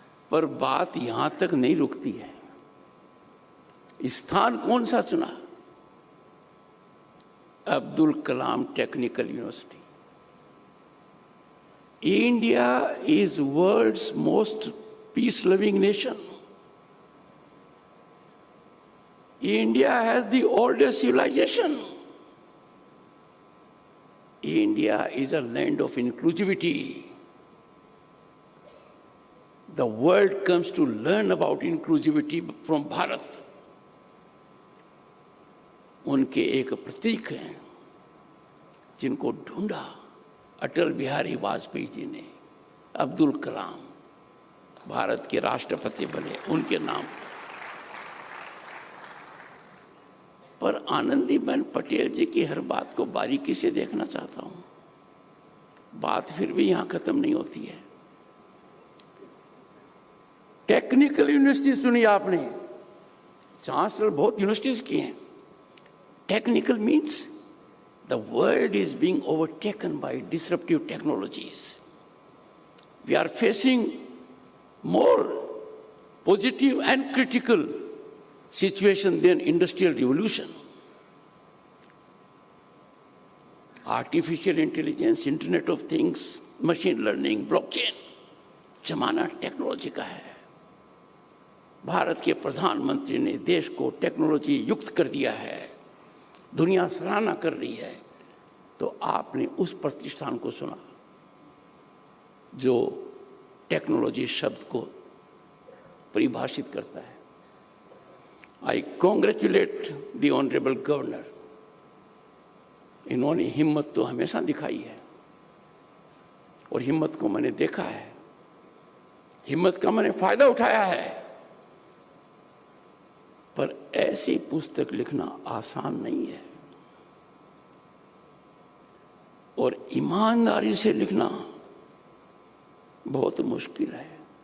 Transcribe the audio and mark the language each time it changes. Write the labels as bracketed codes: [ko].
[hi] पर बात यहां तक नहीं रुकती है। स्थान कौन सा चुना? Abdul Kalam technical university. [en] India is world's most peace loving nation. India has the oldest civilization. India is a land of inclusivity. The world comes to learn about inclusivity from Bharat. [hi] उनके एक प्रतीक हैं जिनको ढूंढा अटल बिहारी वाजपेयी जी ने, अब्दुल कलाम, भारत के राष्ट्रपति बने उनके नाम पर। आनंदीबेन पटेल जी की हर बात को बारीकी से देखना चाहता हूं। बात फिर भी यहां खत्म नहीं होती है। टेक्निकल यूनिवर्सिटी सुनी आपने, चांसलर बहुत यूनिवर्सिटीज की हैं। [en] Technical means the world is being overtaken by disruptive technologies. We are facing more positive and critical situation than industrial revolution. Artificial intelligence, Internet of Things, machine learning, blockchain, [hi] जमाना technology का है। भारत के प्रधानमंत्री ने देश को टेक्नोलॉजी युक्त कर दिया है, दुनिया सराहना कर रही है। तो आपने उस प्रतिष्ठान को सुना जो टेक्नोलॉजी शब्द को परिभाषित करता है। [en] I congratulate the Honorable Governor. [hi] इन्होंने हिम्मत तो हमेशा दिखाई है और हिम्मत को मैंने देखा है, हिम्मत का मैंने फायदा उठाया है। पर ऐसी पुस्तक लिखना आसान नहीं है और ईमानदारी से लिखना बहुत मुश्किल है।